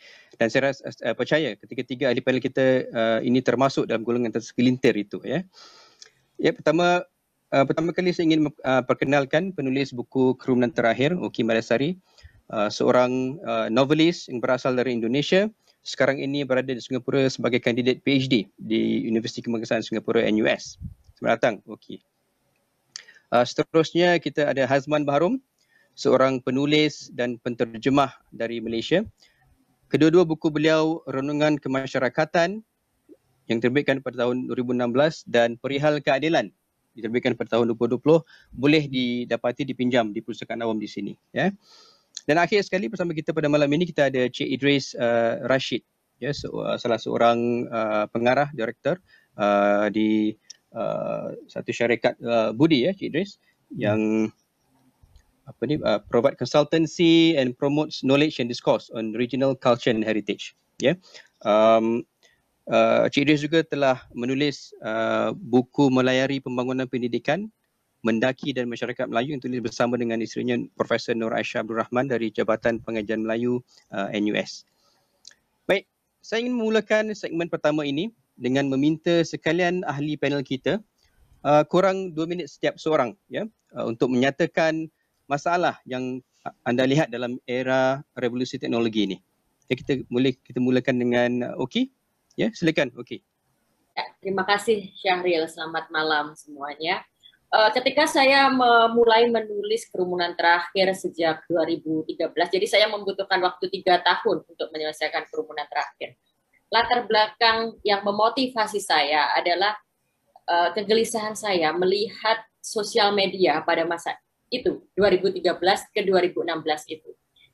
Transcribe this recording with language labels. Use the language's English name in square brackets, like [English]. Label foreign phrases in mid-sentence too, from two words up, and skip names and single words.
[Malay] Dan saya percaya ketiga-tiga ahli panel kita ini termasuk dalam golongan segelintir itu, ya. Ya, pertama kali saya ingin perkenalkan penulis buku Kerumunan Terakhir, Oki Madasari, seorang novelis yang berasal dari Indonesia, sekarang ini berada di Singapura sebagai kandidat PhD di Universiti Kebangsaan Singapura NUS. Selamat datang, Oki. Seterusnya kita ada Hazman Baharom, seorang penulis dan penterjemah dari Malaysia. Kedua-dua buku beliau Renungan Kemasyarakatan yang diterbitkan pada tahun 2016 dan Perihal Keadilan diterbitkan pada tahun 2020 boleh didapati dipinjam di Perpustakaan Awam di sini, ya. Dan akhir sekali bersama kita pada malam ini kita ada Cik Idris Rashid, ya, salah seorang pengarah, direktor di satu syarikat budi, ya, Cik Idris, yang [English] provide consultancy and promotes knowledge and discourse on regional culture and heritage, [Malay] ya. Cik Idris juga telah menulis buku Melayari Pembangunan Pendidikan, Mendaki dan Masyarakat Melayu yang tulis bersama dengan isterinya Profesor Nur Aisyah Abdul Rahman dari Jabatan Pengajian Melayu NUS. Baik, saya ingin memulakan segmen pertama ini dengan meminta sekalian ahli panel kita kurang 2 minit setiap seorang, ya, untuk menyatakan masalah yang anda lihat dalam era revolusi teknologi ini. Ya, kita mulakan dengan Oki. Ya, silakan Oki. [Indonesian] Ya, terima kasih Syahril. Selamat malam semuanya. Ketika saya mulai menulis Kerumunan Terakhir sejak 2013, jadi saya membutuhkan waktu 3 tahun untuk menyelesaikan Kerumunan Terakhir. Latar belakang yang memotivasi saya adalah kegelisahan saya melihat sosial media pada masa itu, 2013 ke 2016 itu.